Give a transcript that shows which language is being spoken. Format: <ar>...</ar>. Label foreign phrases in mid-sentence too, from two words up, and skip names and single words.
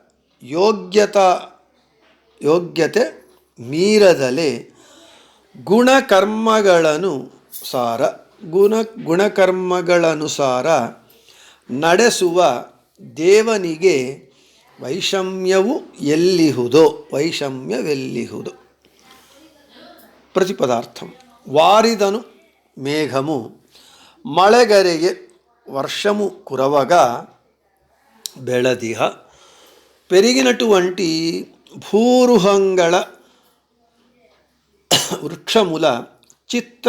<kn>ಯೋಗ್ಯತೆ ಮೀರದಲೆ ಗುಣಕರ್ಮಗಳನುಸಾರ ನಡೆಸುವ ದೇವನಿಗೆ ವೈಷಮ್ಯವು ಎಲ್ಲಿಹುದೋ. ವೈಷಮ್ಯವೆಲ್ಲಿಹುದು.</kn> <te>ప్రతిపదార్థం. వారిదను మేఘము మಳೆగరెಗೆ వర్షము కురవగా బెళదిహ పెరిగినటువంటి భూరుహంగళ వృక్షముల చిత్ర</te>